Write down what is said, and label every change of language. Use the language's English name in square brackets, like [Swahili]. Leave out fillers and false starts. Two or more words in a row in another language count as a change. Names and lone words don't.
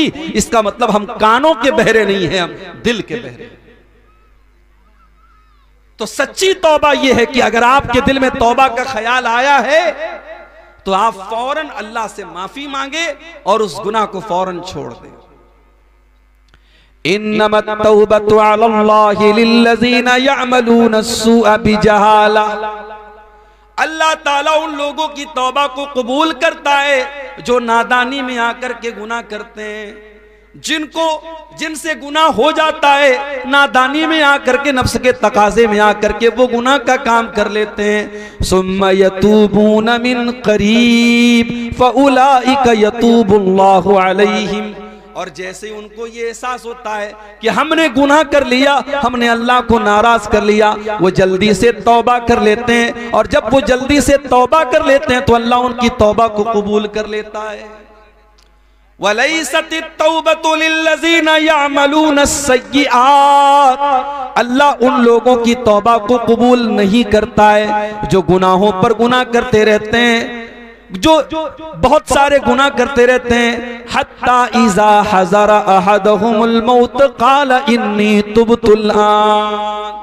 [Hindi] इसका मतलब हम कानों के बहरे नहीं हैं, हम दिल के बहरे। तो सच्ची तौबा यह है कि अगर आपके दिल में तौबा का ख्याल आया है तो आप फौरन अल्लाह से माफी मांगे और उस गुनाह को फौरन छोड़ दें। [Arabic] إنما التوبة على الله للذين يعملون السوء بجهالة. [Hindi] अल्लाह ताला उन लोगों की तौबा को कबूल करता है जो नादानी में आकर के गुनाह करते हैं, जिनसे गुनाह हो जाता है, नादानी में आकर के नफ्स के तकाजे में आकर के वो गुनाह का काम कर लेते हैं। [Arabic] ثم يتوبون من قريب فأولئك يتوب الله عليهم. [Hindi] और जैसे उनको ये एहसास होता है कि हमने गुनाह कर लिया, हमने अल्लाह को नाराज कर लिया, वो जल्दी से तौबा कर लेते हैं। और जब वो जल्दी से तौबा कर लेते हैं तो अल्लाह उनकी तौबा को कबूल कर लेता है। [Arabic] وليست التوبة للذين يعملون السيئات. [Hindi] अल्लाह उन लोगों की तौबा को कबूल नहीं करता है जो गुनाहों पर गुनाह करते रहते हैं, जो बहुत सारे गुनाह करते रहते हैं। [Arabic] حتى إذا حضر أحدهم الموت قال إني تبت الآن.